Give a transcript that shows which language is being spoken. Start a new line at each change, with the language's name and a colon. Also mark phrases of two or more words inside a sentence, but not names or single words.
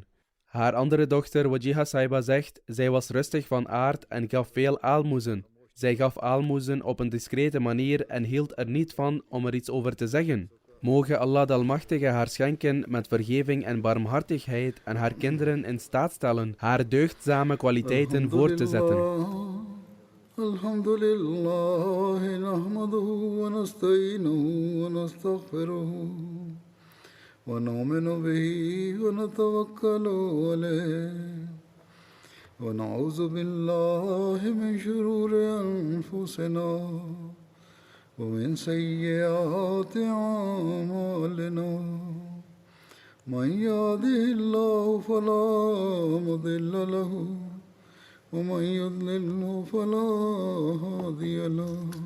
Dutch: Haar andere dochter Wajiha Saiba zegt, zij was rustig van aard en gaf veel aalmoezen. Zij gaf aalmoezen op een discrete manier en hield er niet van om er iets over te zeggen. Moge Allah de Almachtige haar schenken met vergeving en barmhartigheid en haar kinderen in staat stellen haar deugdzame kwaliteiten voor te zetten.
Arabic: الحمد لله نحمده ونستعينه ونستغفره ونؤمن به ونتوكل عليه ونعوذ بالله من شرور أنفسنا ومن سيئات أعمالنا من يهده الله فلا مضل له ومن يضلل فلا هادي له